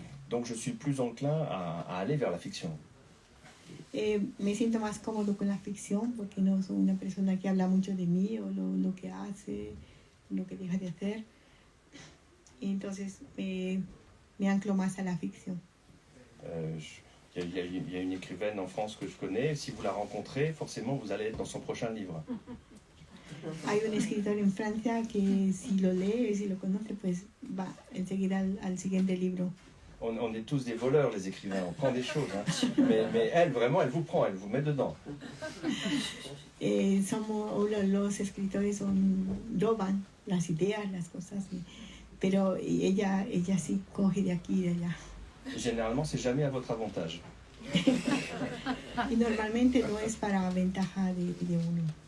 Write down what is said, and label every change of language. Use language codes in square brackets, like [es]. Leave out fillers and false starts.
[fr] Donc je suis plus enclin à aller vers la fiction. [es] Me siento más cómodo con la ficción porque no soy una persona que habla mucho de mí o lo que hace, lo que deja de hacer. Y entonces me anclo más a la ficción. [fr] Il y a une écrivaine en France que je connais. Si vous la rencontrez, forcément, vous allez être dans son prochain livre. [es] Hay un escritor en Francia que si lo lee, si lo conoce, pues va enseguida al siguiente libro. [fr] On est tous des voleurs, les écrivains, on prend des choses. Hein. Mais elle, vraiment, elle vous prend, elle vous met dedans. [es] Los escritores roban las ideas, las cosas, pero ella sí coge de aquí y de allá. [fr] Généralement, c'est jamais à votre avantage. [es] Y normalmente no es para ventaja de uno.